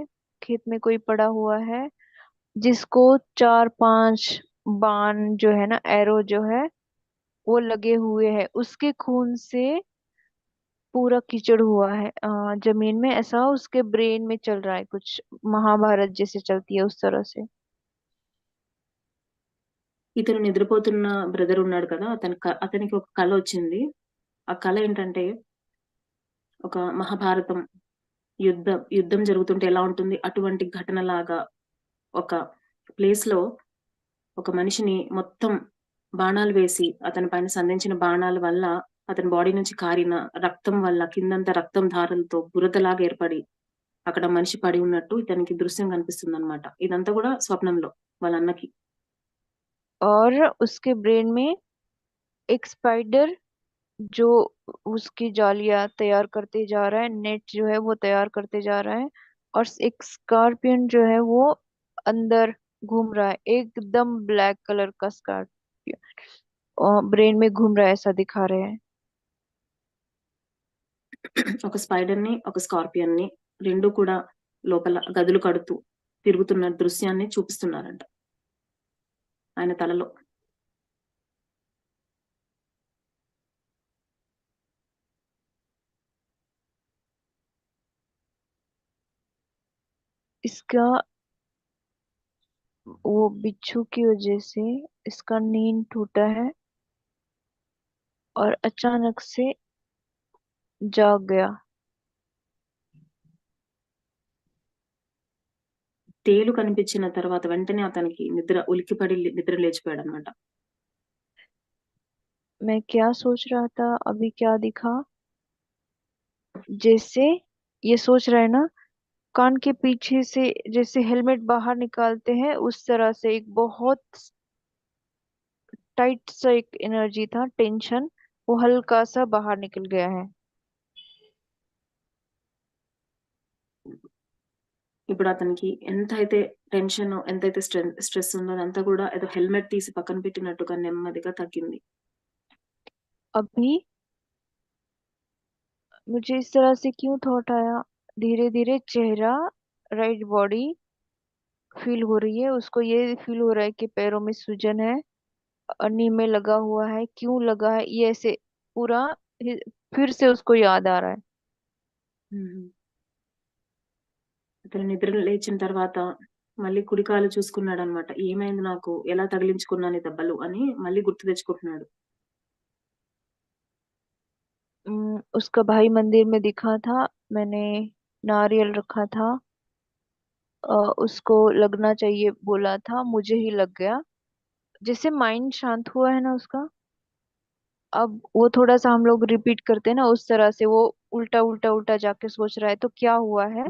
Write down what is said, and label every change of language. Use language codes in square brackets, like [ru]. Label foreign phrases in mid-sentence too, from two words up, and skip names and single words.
[hi] खेत में कोई पड़ा हुआ है जिसको 4-5 बाण जो है ना, एरो जो है वो लगे हुए हैं। उसके खून से पूरा कीचड़ हुआ है जमीन में। ऐसा उसके ब्रेन में चल रहा है, कुछ महाभारत जैसे चलती है उस तरह से। [te] ఇతను నిద్రపోతున్న బ్రదర్ ఉన్నాడు కదా! అతనికి ఒక కలొచ్చింది. ఆ కల ఏంటంటే ఒక మహాభారతం యుద్ధం జరుగుతుంటే ఎలా ఉంటుంది అటువంటి ఘటనలాగా ఒక ప్లేస్‌లో ఒక మనిషిని మొత్తం బాణాలు వేసి అతని పైన సంధించిన బాణాల వల్ల అతని బాడీ నుంచి కారిన రక్తం వల్ల కిందంతా రక్తం ధారలతో బురదలాగా ఏర్పడి అక్కడ మనిషి పడి ఉన్నట్టు ఇతనికి దృశ్యం కనిపిస్తుందన్నమాట. ఇదంతా కూడా స్వప్నంలో వాళ్ళ అన్నకి. [hi] और उसके ब्रेन में एक स्पाइडर जो उसकी जालियां तैयार करते जा रहा है, नेट जो है वो तैयार करते जा रहा है। और एक स्कॉर्पियन जो है वो अंदर घूम रहा है, एकदम [en] black colour [hi] का स्कॉर्पियन और ब्रेन में घूम रहा है, ऐसा दिखा रहे हैं। [te] ఒక స్పైడర్‌ని, ఒక స్కార్పియన్‌ని 2 కూడా లోపల గదులు కడుతూ తిరుగుతున్న దృశ్యాన్ని చూపిస్తున్నారంట ఆయన తలలో. [hi] इसका वो बिच्छू की वजह से इसका नींद टूटा है और अचानक से जाग गया। [te] తేలు కనిపించిన తర్వాత వెంటనే అతనికి ఉలిక్కిపడి నిద్ర లేచిపోయాడన్నమాట. [hi] मैं क्या सोच रहा था, अभी क्या दिखा? जैसे ये सोच रहा है ना, कान के पीछे से जैसे हेलमेट बाहर निकालते हैं उस तरह से एक बहुत टाइट सा एक एनर्जी था, टेंशन, वो हल्का सा बाहर निकल गया है। [te] ఇప్పుడు అతనికి ఎంతైతే టెన్షన్, ఎంతైతే స్ట్రెస్ ఉందో అదంతా కూడా ఏదో హెల్మెట్ తీసి పక్కన పెట్టినట్టుగా నెమ్మదిగా తగ్గింది. [hi] अभी मुझे इस तरह से क्यों थॉट आया, धीरे धीरे चेहरा, [en] right body feel [hi] हो रही है उसको। ये फील हो रहा है कि पैरों में सूजन है, नी में लगा हुआ है, क्यों लगा है ये ऐसे पूरा हि- फिर से उसको याद आ रहा है। హ్మ్. [te] అతను నిద్ర లేచిన తర్వాత మళ్ళీ కుడి కాలు చూసుకున్నాడన్నమాట. ఏమైంది నాకు? ఎలా తగిలించుకున్నాను ఈ దెబ్బలు అని మళ్ళీ గుర్తు తెచ్చుకుంటున్నాడు. [hi] उसका भाई मंदिर में दिखा था, मैंने नारियल रखा था, उसको लगना चाहिए बोला था, मुझे ही लग गया। जैसे माइंड शांत हुआ है ना उसका। अब वो थोड़ा सा हम लोग रिपीट करते हैं ना उस तरह से, वो उल्टा उल्टा उल्टा जाके सोच रहा है तो क्या हुआ है,